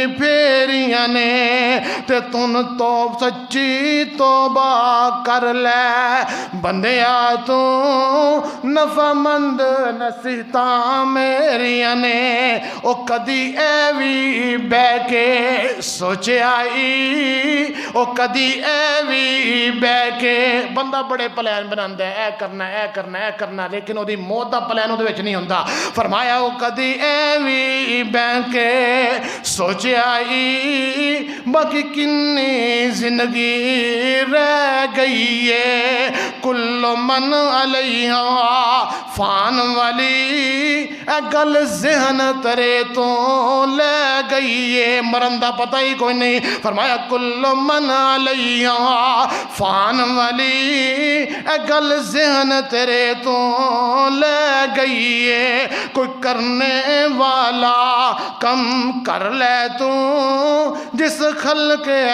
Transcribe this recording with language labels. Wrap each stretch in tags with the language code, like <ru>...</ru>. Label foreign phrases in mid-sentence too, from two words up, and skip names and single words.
<pa>پھیریاں نے تے تن تو سچی توبہ کر لے بندیا تو نفع مند نصیحتاں میریاں نے او کدی اے وی بے کے سوچے آئی او کدی اے وی بے کے بندہ بڑے پلان بناندے اے کرنا اے کرنا اے کرنا لیکن او دی موت دا پلان اودے وچ نہیں ہوندا فرمایا او کدی اے وی بے کے سوچے آئی باقی کنی زندگی رہ گئی ہے</pa> <ar>کل من علیہا فان</ar> <pa>والی اے گل ذہن ترے تو لے گئی ہے مرن دا پتہ ہی کوئی نہیں فرمایا</pa> <ar>کل من علیہا فان</ar> <pa>والی اے گل ذہن تیرے تو لے گئی ہے کوئی کرنے والا کم کر لے تو جس خلق ہے</pa>